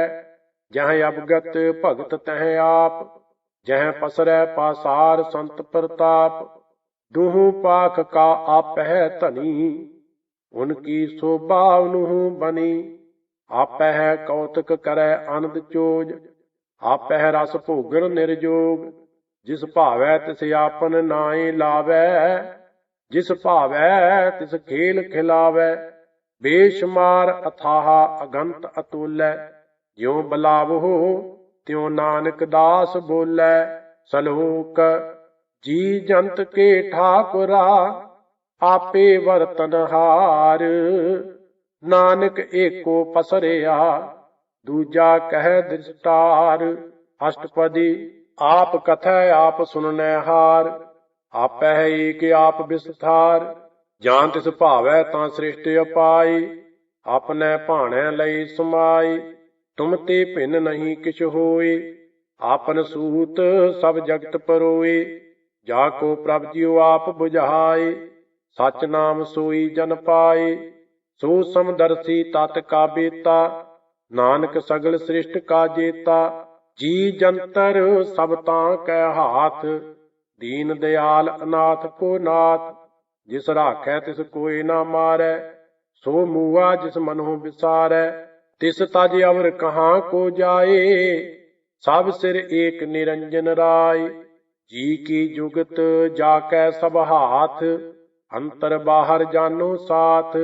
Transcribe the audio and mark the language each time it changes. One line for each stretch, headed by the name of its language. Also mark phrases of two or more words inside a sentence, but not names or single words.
Braj: जह अवगत भगत तह आप, जह पसरै पासार संत प्रताप। दुहु पाख का आपह धनी, उनकी शोभा उनहु बनी। आपह कौतक करै आनंद चोज, आपह रस भोगन निर्जोग। जिस भावै तिस आपन नाए लावै, जिस भावै तिस खेल खिलावै। बेशुमार अथाह अगंत अतुलै, ज्यों बलावहु त्यों नानक दास बोलै। सलोक जी जंत के ठाकुरा, आपे वरतनहार। नानक एको पसरिया, दूजा कह दृष्टार। अष्टपदी आप कथै आप सुननै हार, आपह एक आप विस्तार। ਜਾਂ ਤਿਸ ਭਾਵੈ ਤਾਂ ਸ੍ਰਿਸ਼ਟ ਅਪਾਈ, ਆਪਨੇ ਭਾਣੈ ਲਈ ਸਮਾਈ। ਤੁਮ ਤੇ ਭਿੰਨ ਨਹੀਂ ਕਿਛ ਹੋਏ, ਆਪਨ ਸੂਤ ਸਭ ਜਗਤ ਪਰੋਏ। ਜਾ ਕੋ ਪ੍ਰਭ ਜਿਉ ਆਪ ਬੁਝਾਏ, ਸਚ ਨਾਮ ਸੋਈ ਜਨ ਪਾਏ। ਸੋ ਸਮਦਰਸੀ ਤਤ ਕਾ ਬੇਤਾ, ਨਾਨਕ ਸਗਲ ਸ੍ਰਿਸ਼ਟ ਕਾ ਜੇਤਾ। ਜੀ ਜੰਤਰ ਸਭ ਤਾਂ ਕੈ ਹਾਥ, ਦੀਨ ਦਿਆਲ ਅਨਾਥ ਕੋ ਨਾਥ। जिस राखै तिस कोई ना मारै, सो मूआ जिस मनहु विसारै। तिस तज अवर कहाँ को जाए, सब सिर एक निरंजन राय। जी की जुगत जाकै सब हाथ, अंतर बाहर जानो साथ।